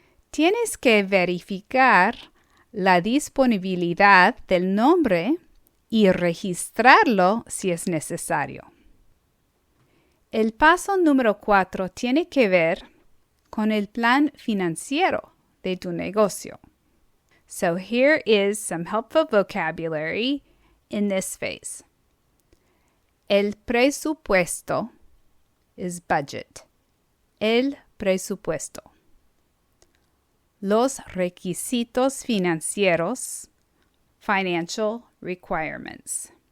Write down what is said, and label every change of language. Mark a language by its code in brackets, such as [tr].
[es] Tienes que verificar la disponibilidad del nombre y registrarlo si es necesario. El paso número 4 tiene que ver con el plan financiero de tu negocio. [en] So here is some helpful vocabulary in this phase. [es] El presupuesto [en] is budget. [es] El presupuesto. Los requisitos financieros, [en] financial requirements.